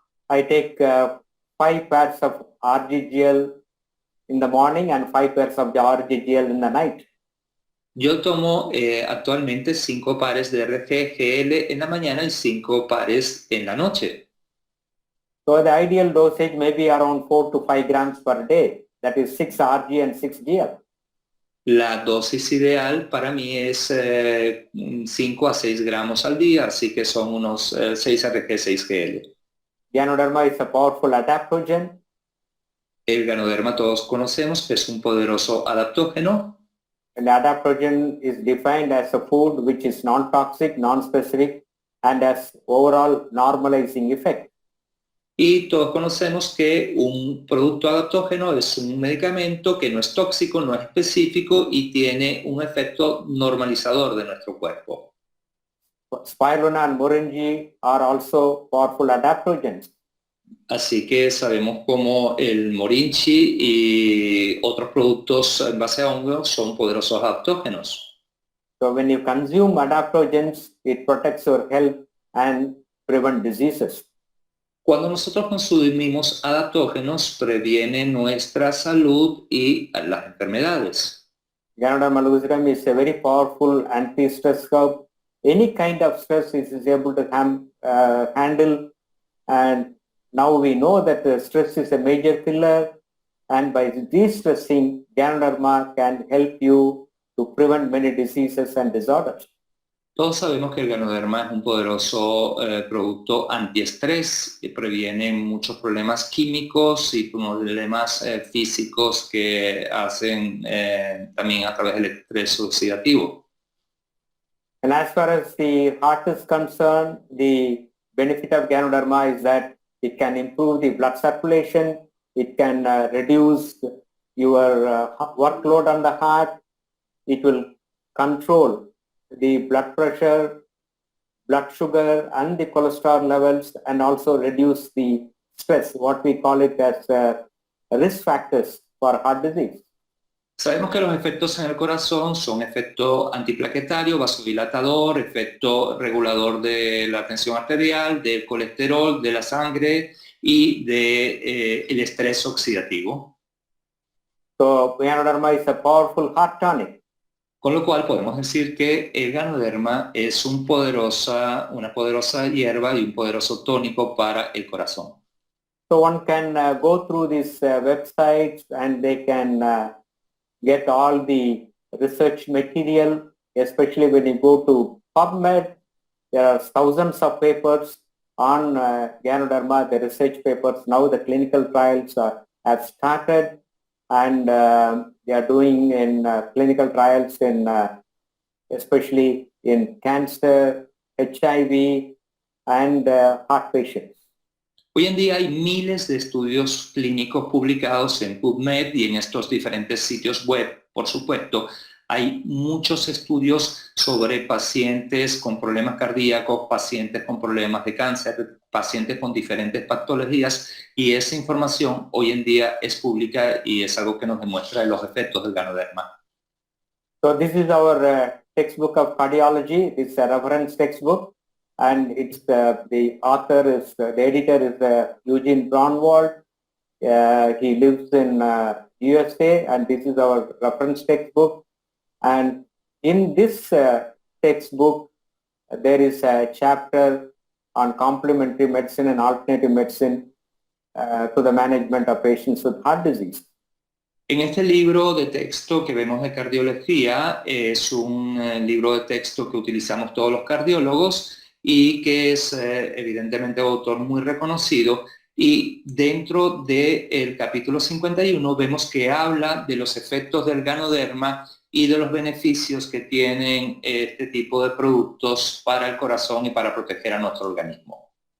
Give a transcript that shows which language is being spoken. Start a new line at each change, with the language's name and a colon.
English: I take 5 pairs of RGGL in the morning and 5 pairs of the RGGL in the night.
Spanish: Yo tomo actualmente 5 pares de RGGL en la mañana y 5 pares en la noche.
English: So the ideal dosage may be around 4 to 5 grams per day. That is 6 RG and 6 GL.
Spanish: La dosis ideal para mí es 5 a 6 gramos al día, así que son unos 6 RG, 6 GL.
English: Ganoderma is a powerful adaptogen.
Spanish: El Ganoderma todos conocemos que es un poderoso adaptógeno.
English: And adaptogen is defined as a food which is non-toxic, non-specific, and has overall normalizing effect.
Spanish: Y todos conocemos que un producto adaptógeno es un medicamento que no es tóxico, no es específico y tiene un efecto normalizador de nuestro cuerpo.
English: Spirulina and Moringa are also powerful adaptogens.
Spanish: Así que sabemos cómo el morinchi y otros productos en base a hongos son poderosos adaptógenos.
English: So when you consume adaptogens, it protects your health and prevent diseases.
Spanish: Cuando nosotros consumimos adaptógenos, previene nuestra salud y las enfermedades.
English: Ganoderma lucidum is a very powerful anti-stress herb. Any kind of stress it is able to handle, and now we know that stress is a major killer, and by de-stressing, Ganoderma can help you to prevent many diseases and disorders.
Spanish: Todos sabemos que el Ganoderma es un poderoso producto antiestrés que previene muchos problemas químicos y problemas físicos que hacen también a través del estrés oxidativo.
English: And as far as the heart is concerned, the benefit of Ganoderma is that it can improve the blood circulation, it can reduce your workload on the heart, it will control the blood pressure, blood sugar and the cholesterol levels, and also reduce the stress, what we call it as risk factors for heart disease.
Spanish: Sabemos que los efectos en el corazón son efecto antiplaquetario, vasodilatador, efecto regulador de la tensión arterial, del colesterol, de la sangre y de el estrés oxidativo.
English: So Ganoderma is a powerful heart tonic.
Spanish: Con lo cual podemos decir que el Ganoderma es una poderosa hierba y un poderoso tónico para el corazón.
English: So one can go through these websites and they can get all the research material, especially when you go to PubMed. There are thousands of papers on Ganoderma, the research papers. Now the clinical trials have started, and they are doing in clinical trials in especially in cancer, HIV, and heart patients.
Spanish: Hoy en día hay miles de estudios clínicos publicados en PubMed y en estos diferentes sitios web, por supuesto. Hay muchos estudios sobre pacientes con problemas cardíacos, pacientes con problemas de cáncer, pacientes con diferentes patologías, y esa información hoy en día es pública y es algo que nos demuestra los efectos del Ganoderma.
English: So this is our textbook of cardiology. It's a reference textbook, and it's the author is the editor is Eugene Braunwald. He lives in USA, and this is our reference textbook. And in this textbook, there is a chapter on complementary medicine and alternative medicine to the management of patients with heart disease.
Spanish: En este libro de texto que vemos de cardiología, es un libro de texto que utilizamos todos los cardiólogos y que es evidentemente un autor muy reconocido, y dentro del capítulo 51 vemos que habla de los efectos del Ganoderma y de los beneficios que tienen este tipo de productos para el corazón y para proteger a nuestro organismo.